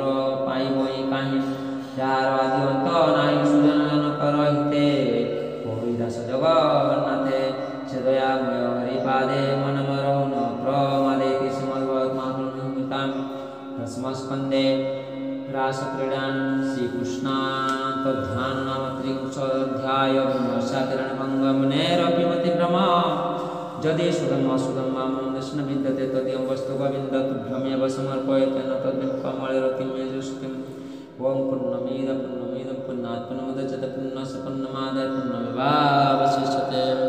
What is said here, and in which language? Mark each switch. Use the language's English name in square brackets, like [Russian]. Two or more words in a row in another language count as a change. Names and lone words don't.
[Odia] ପାଇବଇ କାହିଁ ଯାହାର ଆଦି ଅନ୍ତ ନାହିଁ ସୁଜନ ଜନକର ହିତେ କହି ଦାସ ଜଗନ୍ନାଥେ ସେ ଦୟାମୟ ହରିପାଦେ ମନ ମରହୁନ ପ୍ରମାଦେ [Sanskrit] ଶ୍ରୀମଦ୍ଭଗବତ୍ମହାପୁରୁଷାଂ ଦଶମସ୍କନ୍ଧେ ରାସକ୍ରୀଡ଼ାନ୍ ଶ୍ରୀକୃଷ୍ଣାନ୍ତଧ୍ୟାନ ନାମ ତ୍ରିଂଶୋऽଧ୍ୟାୟ विमर्शाकिरणभङ्गमुनेरपि भ्रम यदि सुधम सुधम मामं दर्शन विद्यते तदीयं वस्तु गोविन्द तुभ्यमेव समर्पयते न तद्विक्कमलिरतिं मे जुष्टिम् ॐ पूर्णमिदं पूर्णात् पूर्णमुदच्यते पूर्णस्य पूर्णमादाय पूर्णमेवावशिष्यते